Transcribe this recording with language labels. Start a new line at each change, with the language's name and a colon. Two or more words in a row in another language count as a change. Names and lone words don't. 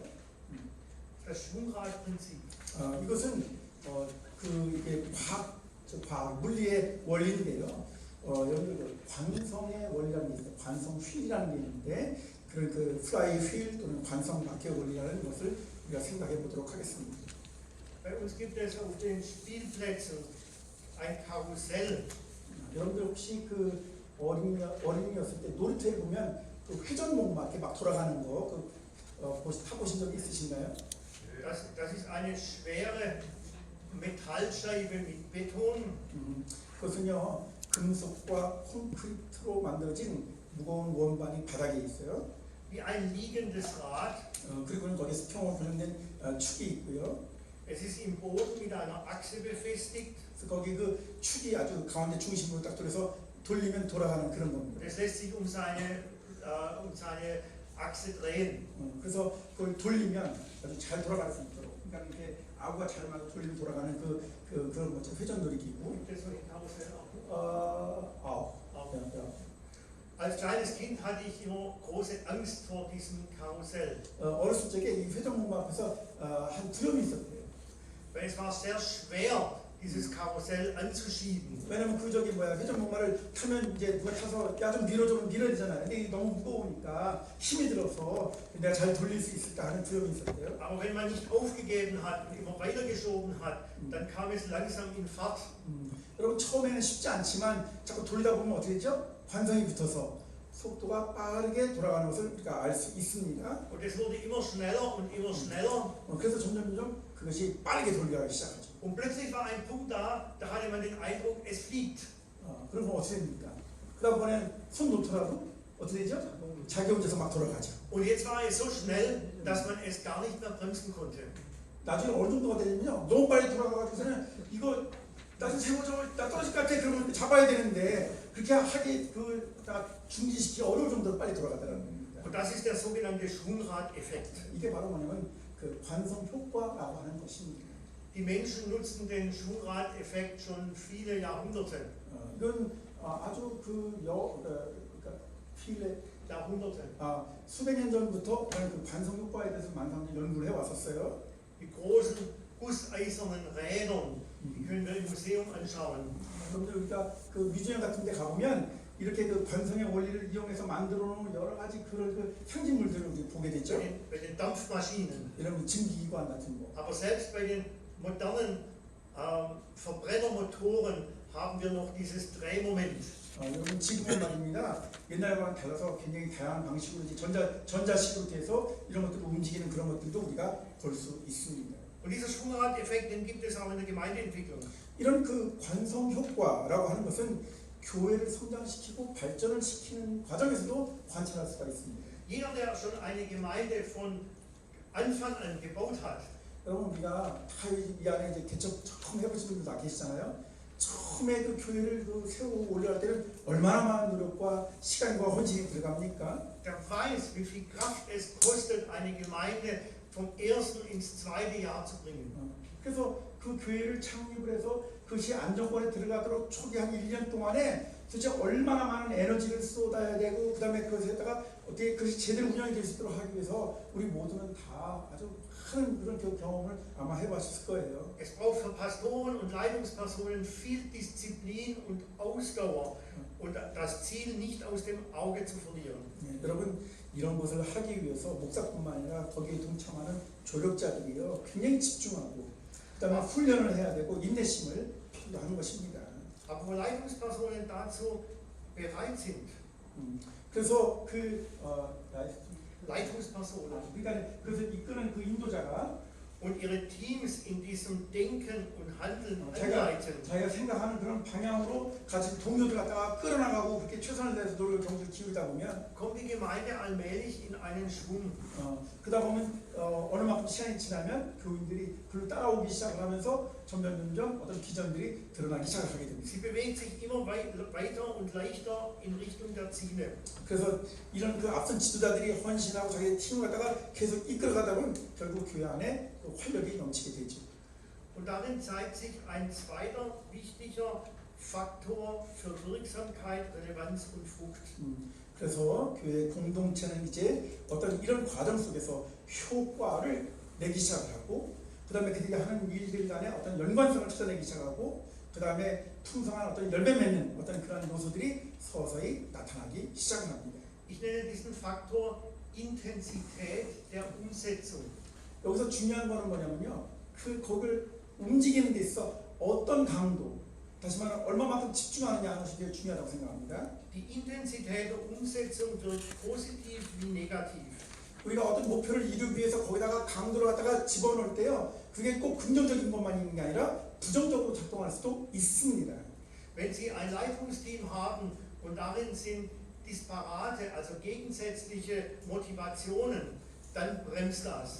German: Das Schwungrad-Prinzip.
Korean: 이것은 이게 과학 물리의 원리인데요. 여기 관성의 원리라는 게 있어요. 관성 휠이라는 게 있는데 그런 그 플라이 휠 또는 관성 바퀴의 원리라는 것을 우리가 생각해 보도록 하겠습니다.
German: Bei uns gibt es auf den Spielplätzen ein Karussell.
Korean: 여러분들 혹시 그 어린이였을 때 놀이터에 보면 그 회전목마 이렇게 막 돌아가는 거 타보신 적 있으신가요?
German: Das ist eine schwere Metallscheibe mit Beton.
Korean: 그것은요 금속과 콘크리트로 만들어진 무거운 원반이 바닥에 있어요.
German: Wie ein liegendes Rad.
Korean: 그리고는 거기에 수평으로 고정된 축이 있고요.
German: Es ist im Boden mit einer Achse befestigt.
Korean: 그래서 거기 그 축이 아주 가운데 중심으로 딱 들어서 돌리면 돌아가는 그런 겁니다.
German: Es lässt sich um seine Achse drehen.
Korean: 그래서 그걸 돌리면 아주 잘 돌아갈 수 있도록. 그러니까 이렇게 아구가 잘 맞아 돌리면 돌아가는 그런 거죠. 회전놀이기구.
German: Gibt es solche Karussell auch? auch. Als kleines Kind hatte ich immer große Angst vor diesem Karussell.
Korean: 어렸을 적에 이 회전목마 앞에서 한 두려움이 있었대요.
German: Weil es war sehr schwer, dieses Karussell anzuschieben.
Korean: 왜냐면 회전목마를 타면 이제 누가 타서 야 좀 밀어주면 밀어야 되잖아요. 근데 이게 너무 무거우니까 힘이 들어서 내가 잘 돌릴 수 있을까 하는 두려움이 있었대요.
German: Aber wenn man nicht aufgegeben hat und immer weitergeschoben hat, dann kam es langsam in Fahrt.
Korean: 여러분 처음에는 쉽지 않지만 자꾸 돌리다 보면 어떻게 되죠? 관성이 붙어서 속도가 빠르게 돌아가는 것을 우리가 알 수 있습니다.
German: Und es wurde immer schneller und immer schneller.
Korean: 그래서 점점 그것이 빠르게 돌아가기 시작하죠.
German: Und plötzlich war ein Punkt da hatte man den Eindruck, es fliegt.
Korean: 그러면 어떻게 됩니까? 그다음번에 손 놓더라도 어떻게 되죠? 자기 혼자서 막 돌아가죠.
German: Und jetzt war es so schnell, dass man es gar nicht mehr bremsen konnte.
Korean: 나중에 어느 정도가 되냐면요, 너무 빨리 돌아가가지고서는 이거 나중에 나 떨어질 것 같아 그러면 잡아야 되는데 그렇게 하기 다 중지시키기 어려울 정도로 빨리 돌아가더라는 겁니다.
German: Und das ist der sogenannte Schwungrad-Effekt.
Korean: 이게 바로 뭐냐면 그 관성 효과라고 하는 것입니다.
German: Die Menschen nutzten den Schwungrad-Effekt schon viele Jahrhunderte.
Korean: 이건 아주
German: Jahrhunderte.
Korean: 수백 년 전부터 그 관성 효과에 대해서 많은 사람들이 연구를 해왔었어요.
German: Die großen gusseisernen Rädern, die können wir im Museum anschauen.
Korean: 여러분들 우리가 그 뮤지엄 같은 데 가보면 이렇게 그 관성의 원리를 이용해서 만들어 놓은 여러 가지 그 상징물들을 우리 보게 되죠.
German: Bei den Dampfmaschinen.
Korean: 이런 증기기관 같은 거.
German: Aber selbst bei den modernen Verbrennermotoren haben wir noch dieses Drehmoment.
Korean: 여러분 지금은 말입니다. 옛날과는 달라서 굉장히 다양한 방식으로 이제 전자식으로 돼서 이런 것들을 움직이는 그런 것들도 우리가 볼 수 있습니다.
German: Und dieser Schwungrad-Effekt, den gibt es auch in der Gemeindeentwicklung.
Korean: 이런 그 관성 효과라고 하는 것은 교회를 성장시키고 발전을 시키는 과정에서도 관찰할 수가 있습니다.
German: Jeder, der schon eine Gemeinde von Anfang an gebaut hat,
Korean: 여러분 우리가 다 이 안에 이제 개척 처음 해보신 분들 다 계시잖아요. 처음에 그 교회를 세우고 올려갈 때는 얼마나 많은 노력과 시간과 헌신이 들어갑니까?
German: der weiß, wie viel Kraft es kostet, eine Gemeinde vom ersten ins zweite Jahr zu bringen.
Korean: 그래서 그 교회를 창립을 해서 그것이 안정권에 들어가도록 초기 한 1년 동안에 도대체 얼마나 많은 에너지를 쏟아야 되고 그 다음에 그것에다가 어떻게 그것이 제대로 운영이 될 수 있도록 하기 위해서 우리 모두는 다 아주 큰 그런 경험을 아마 해봤을 거예요.
German: Es braucht für Pastoren und Leitungspersonen viel Disziplin und Ausdauer und das Ziel nicht aus dem Auge zu verlieren.
Korean: 여러분 이런 것을 하기 위해서 목사뿐만 아니라 거기에 동참하는 조력자들이요 굉장히 집중하고 그다음에 훈련을 해야 되고 인내심을 필요로 하는 것입니다.
German: Aber wo Leitungspersonen dazu bereit sind,
Korean: 그래서
German: Leitungspersonen,
Korean: 그러니까 그것을 이끄는 그 인도자가
German: und ihre Teams in diesem Denken und Handeln
Korean: 자기가
German: anleiten,
Korean: 생각하는 그런 방향으로 같이 동료들 갖다가 끌어나가고 그렇게 최선을 다해서 노력을 경주를 기울이다 보면
German: kommt die Gemeinde allmählich in einen Schwung.
Korean: 그러다 보면 어느 만큼 시간이 지나면 교인들이 그를 따라오기 시작을 하면서 점점 어떤 기전들이 드러나기 시작을 하게 됩니다.
German: Sie bewegt sich immer weiter und leichter in Richtung der Ziele.
Korean: 그래서 이런 그 앞선 지도자들이 헌신하고 자기의 팀을 갖다가 계속 이끌어가다 보면 결국 교회 안에 그 활력이 넘치게 되죠.
German: Und darin zeigt sich ein zweiter wichtiger Faktor für Wirksamkeit, Relevanz und Frucht.
Korean: 그래서 교회 공동체는 이제 어떤 이런 과정 속에서 효과를 내기 시작을 하고 그 다음에 그들이 하는 일들 간에 어떤 연관성을 찾아내기 시작하고 그 다음에 풍성한 어떤 열매 맺는 어떤 그런 요소들이 서서히 나타나기 시작을 합니다.
German: Ich nenne diesen Faktor Intensität der Umsetzung.
Korean: 여기서 중요한 거는 뭐냐면요. 그걸 움직이는 데 있어 어떤 강도, 다시 말하면 얼마만큼 집중하느냐 하는 것이 되게 중요하다고 생각합니다.
German: Die Intensität der Umsetzung wirkt positiv wie negativ.
Korean: 우리가 어떤 목표를 이루기 위해서 거기다가 강도를 갖다가 집어넣을 때요. 그게 꼭 긍정적인 것만 있는 게 아니라 부정적으로 작동할 수도 있습니다.
German: Wenn Sie ein Leitungsteam haben und darin sind disparate, also gegensätzliche Motivationen, dann bremst das.